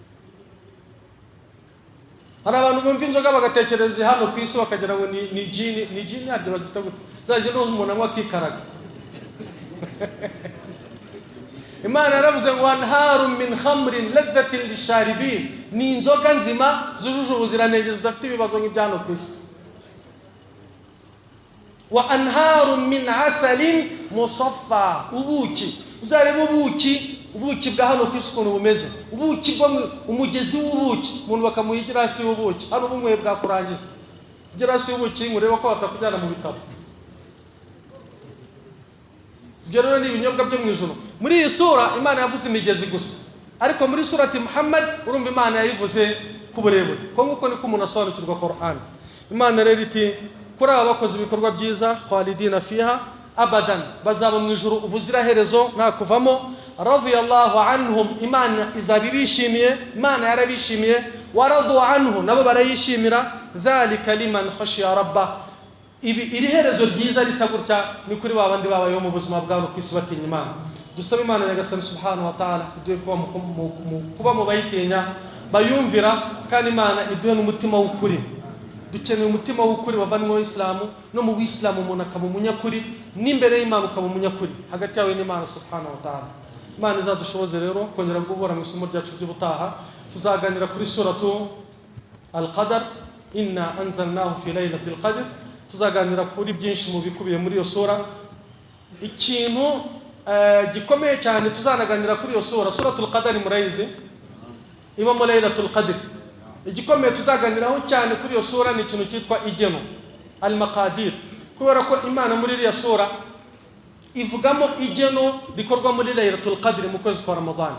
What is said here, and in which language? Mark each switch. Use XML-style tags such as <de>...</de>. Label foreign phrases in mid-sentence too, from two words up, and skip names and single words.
<rw>Hari abantu bumva inzoga bagatekereza hano ku isi bakagira ngo ni jini harya bazita gute, zagira n'umuntu anywa akikaraga. Imana yaravuze ngo</rw> <ar>أنهار من خمر لذة للشاربين,</ar> <rw>ni inzoga nzima zujuje ubuziranenge zidafite ibibazo nk'ibya hano ku isi.</rw> <ar>وأنهار من عسل مصفى,</ar> <rw>ubuki, uzareba ubuki bwa hano ku isi ukuntu bumeze, ubuki bwo umugezi w'ubuki, umuntu bakamuha igirasi y'ubuki, hano bumwe bwakurangiza igirasi y'ubuki, ngureba ko batakujyana mu bitabo. Ibyo rero ni ibinyobwa byo mu ijuru. Muri iyi sura Imana yavuze imigezi gusa, ariko muri surati Muhammad urumva Imana yayivuze ku burebure, ko nguko niko umuntu asobanukirwa Qur'an. Imana rero iti kuri aba bakoze ibikorwa byiza,</rw> <ar>خالدين فيها أبدا,</ar> <rw>bazaba mu ijuru ubuziraherezo nta kuvamo.</rw> <ar>رضي الله عنهم,</ar> <rw>Imana izabibishimiye, Imana yarabishimiye.</rw> <ar>ورضوا عنه,</ar> <rw>nabo barayishimira.</rw> <ar>ذلك لمن خشي ربه,</ar> <rw>iri herezo ryiza risa gutya ni kuri babandi babayeho mu buzima bwabo ku isi batinya Imana. Dusaba Imana Nyagasani</rw> <ar>سبحانه وتعالى</ar> <rw>iduhe kuba mu bayitinya bayumvira, kandi Imana iduhe n'umutima w'ukuri. Dukeneye umutima w'ukuri wavanwe mu Islamu, no mu Islamu umuntu akaba umunyakuri, n'imbere y'Imana ukaba umunyakuri, hagati yawe n'Imana</rw> <ar>سبحانه وتعالى.</ar> <rw>Imana izadushoboze rero kongera guhura mu isomo ryacu ry'ubutaha. Tuzaganira kuri suratu Al-Qadr,</rw> <ar>إنا أنزلناه في ليلة القدر.</ar> <rw>Tuzaganira kuri byinshi mu bikubiye muri iyo sura. Ikintu gikomeye cyane tuzanaganira kuri iyo sura, suratul Qadr murayizi, iba mu</rw> <ar>ليلة القدر.</ar> <rw>Igikomeye tuzaganiraho cyane kuri iyo sura ni ikintu cyitwa igeno, al-maqadir, kubera ko Imana muri iriya sura ivugamo igeno rikorwa muri</rw> <ar>ليلة القدر</ar> <rw>mu kwezi kwa Ramadan.</rw>